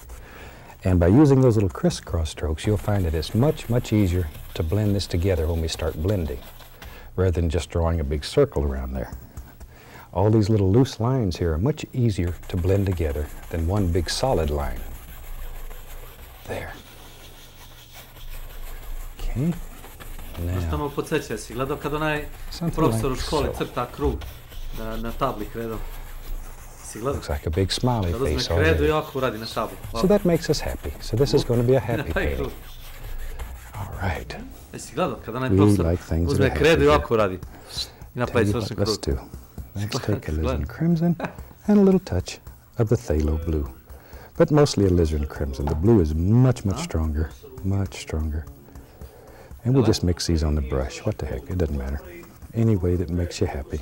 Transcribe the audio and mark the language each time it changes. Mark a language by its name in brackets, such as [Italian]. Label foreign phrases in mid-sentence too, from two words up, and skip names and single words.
[English] And by using those little crisscross strokes, you'll find that it's much, much easier to blend this together when we start blending, rather than just drawing a big circle around there. All these little loose lines here are much easier to blend together than one big solid line. There. Okay. [Bosnian] Samo podsjeća, si gledao kad onaj profesor u školi crta krug na tabli kredom? Si gledao? [English] Looks like a big smiley [Bosnian] Kad [English] face [Bosnian] uzme kredu [English] already. [Bosnian] i ovako uradi na tabli. [English] So that makes us happy. So this is going to be a happy painting. All right. [Bosnian] Jesi gledao kad onaj [English] We [Bosnian] profesor [English] like things that [Bosnian] uzme [English] are happy [Bosnian] kredu i [English] here. [Bosnian] ovako uradi? I [English] Tell [Bosnian] napravi [English] you [Bosnian] svršen [English] what, [Bosnian] krug. [English] let's do. Let's take alizarin crimson and a little touch of the phthalo blue. But mostly alizarin crimson. The blue is much, much stronger. Much stronger. And we'll just mix these on the brush. What the heck, it doesn't matter. Any way that makes you happy.